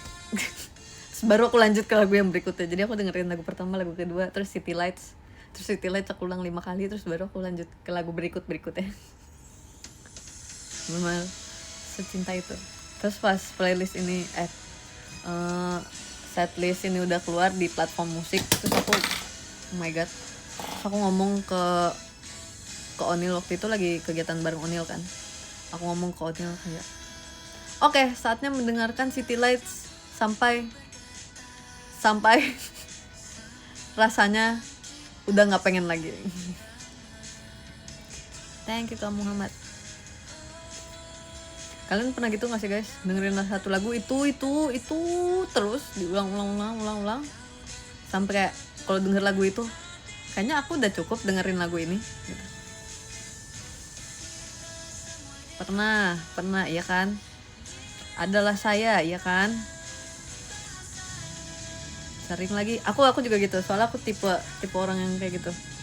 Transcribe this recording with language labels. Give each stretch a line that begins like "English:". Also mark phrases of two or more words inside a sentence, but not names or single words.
Indonesian: Terus baru aku lanjut ke lagu yang berikutnya. Jadi aku dengerin lagu pertama, lagu kedua, terus City Lights aku ulang 5 kali, terus baru aku lanjut ke lagu berikutnya. Memang secinta itu. Terus pas playlist ini setlist ini udah keluar di platform musik, terus aku
English: oh my god,
Indonesian: terus aku ngomong ke Onil, waktu itu lagi kegiatan bareng Onil kan. Aku ngomong ke Onil kayak, oke, saatnya mendengarkan City Lights sampai rasanya udah nggak pengen lagi.
English: Thank you
Indonesian: Kak Muhammad. Kalian pernah gitu nggak sih guys, dengerin satu lagu itu terus diulang sampai kayak kalau denger lagu itu kayaknya aku udah cukup dengerin lagu ini gitu. Pernah iya kan, adalah saya ya kan, sering lagi aku juga gitu, soalnya aku tipe orang yang kayak gitu.